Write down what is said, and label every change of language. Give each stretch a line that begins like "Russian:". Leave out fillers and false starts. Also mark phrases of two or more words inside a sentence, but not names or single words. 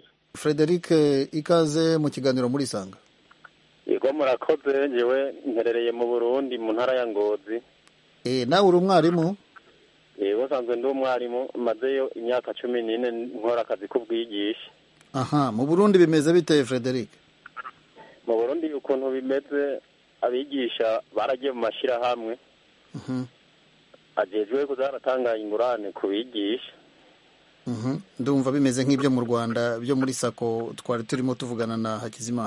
Kinyarwanda: Frederic, ikaze mu kiganiro muri Sanga.
Rundi: Yego murakoze, ngewe mperereye mu Burundi mu ntara ya Ngozi. Nawe uri umwarimu? Yego nsanzwe ndi umwarimu, mazeyo imyaka 14 nkora akazi k'ubwigisha. Aha, mu Burundi bimeze bite Frederic? Mu Burundi ukuntu bimeze, abigisha baragiye mu mashirahamwe. Ajejwe kuzaratanga ingurane ku bigisha.
Kinyarwanda: Ndumva bimeze nk'ibyo mu Rwanda byo muri sako twari turimo tuvugana na Hakizimana.